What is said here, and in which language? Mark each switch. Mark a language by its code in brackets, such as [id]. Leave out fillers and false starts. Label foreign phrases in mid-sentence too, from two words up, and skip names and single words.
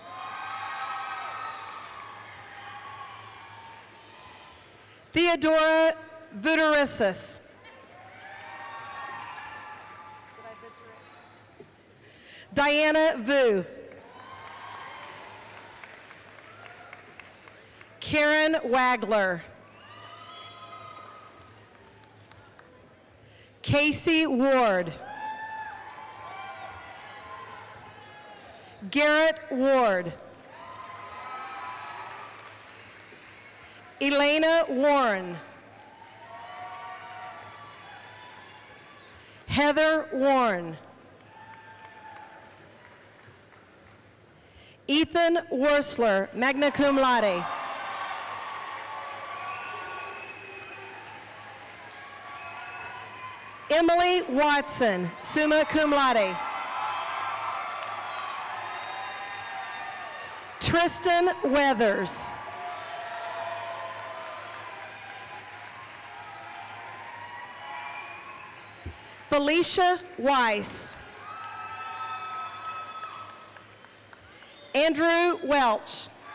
[en] Theodora Vuderissis. Diana Vu. Karen Wagler. Casey Ward. Garrett Ward. Elena Warren. Heather Warren. Ethan Worsler, [la] magna cum laude. [en] Emily Watson, [la] summa cum laude. [en] Tristan Weathers. Felicia Weiss. Andrew Welch.